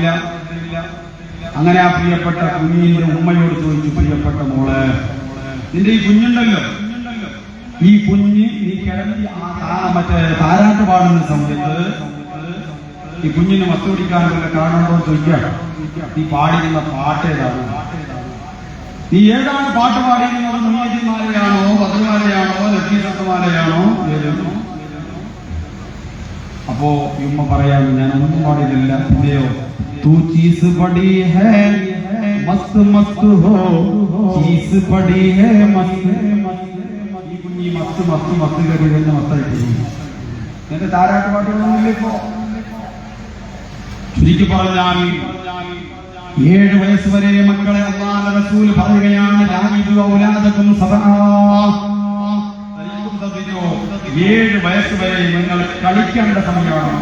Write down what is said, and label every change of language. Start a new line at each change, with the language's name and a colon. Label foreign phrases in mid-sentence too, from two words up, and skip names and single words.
Malayalam: അങ്ങനെ ആ പ്രിയപ്പെട്ട കുഞ്ഞിന്റെ ഉമ്മയോട് ചോദിച്ചു, പ്രിയപ്പെട്ട മോളെ, നിന്റെ ഈ കുഞ്ഞുണ്ടല്ലോ, ഈ കുഞ്ഞ് നീ കിടന്ന് മറ്റേ താരാട്ട് പാടുന്ന സമയത്ത് ഈ കുഞ്ഞിന് മസ്ത് പിടിക്കാനുള്ള കാരണമുണ്ടോ ചോദിക്കാം. നീ പാടിക്കുന്ന പാട്ട് ഏതാണ്? നീ ഏതാണ് പാട്ട് പാടിയിരുന്നത്? മുഹമ്മദിമാലയാണോ, ബദർമാലയാണോ, ലത്തീഫത്തുമാലയാണോ, ഏതെന്നോ? അപ്പോ ഈ ഉമ്മ പറയാൻ, ഞാൻ ഒന്നും പാടിയില്ല. പിന്നെയോ,
Hindi: तू चीज बड़ी है मस्त मस्त हो, चीज बड़ी है मस्त मस्त.
Malayalam: ഈ കുഞ്ഞി മസ്ത് മസ്ത് മസ്ത് കേട്ട് കഴിഞ്ഞ മസ്തായിട്ട് എന്റെ താരാട്ട് പാട്ടുകളൊന്നുമില്ല. ഇപ്പോ ചുരുക്കി പറഞ്ഞാൽ 7 വയസ്സ് വരെ മക്കളെ അല്ലാഹുവിന്റെ റസൂൽ പറയുകയാണ്,
Arabic: لاعبوا أولادكم سبعا,
Malayalam: 7 വയസ്സ് വരെ നിങ്ങൾ കളിക്കേണ്ട സമയമാണ്.